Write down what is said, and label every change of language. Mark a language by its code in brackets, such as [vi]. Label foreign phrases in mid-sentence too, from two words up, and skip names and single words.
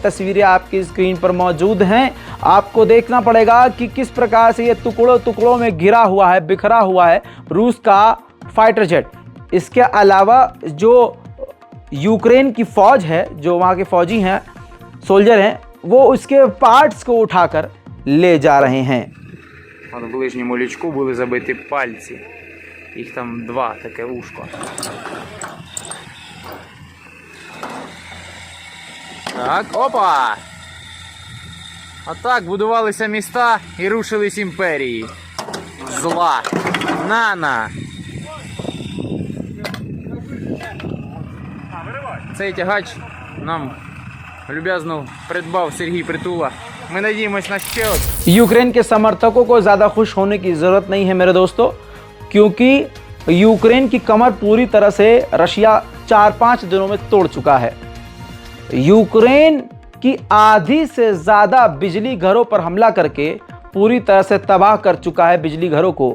[hi] तस्वीरें आपकी स्क्रीन पर मौजूद हैं। आपको देखना पड़ेगा कि किस प्रकार से ये टुकड़ों टुकड़ों में गिरा हुआ है, बिखरा हुआ है रूस का फाइटर जेट। इसके अलावा जो यूक्रेन की फौज है, जो वहाँ के फौजी हैं, सोल्जर हैं, वो उसके पार्ट्स को उठाकर ले जा रहे हैं। [uk] В ближньому лючку були забиті пальці. Їх там два, таке вушко. Так, опа! Отак будувалися міста і рушились імперії. Зла. На! Цей тягач нам люб'язно придбав Сергій Притула. [ru] Мы надеемся на [uk] ще один. [hi] यूक्रेन के समर्थकों को ज़्यादा खुश होने की ज़रूरत नहीं है मेरे दोस्तों, क्योंकि यूक्रेन की कमर पूरी तरह से रशिया 4-5 दिनों में तोड़ चुका है। यूक्रेन की आधी से ज़्यादा बिजली घरों पर हमला करके पूरी तरह से तबाह कर चुका है बिजली घरों को।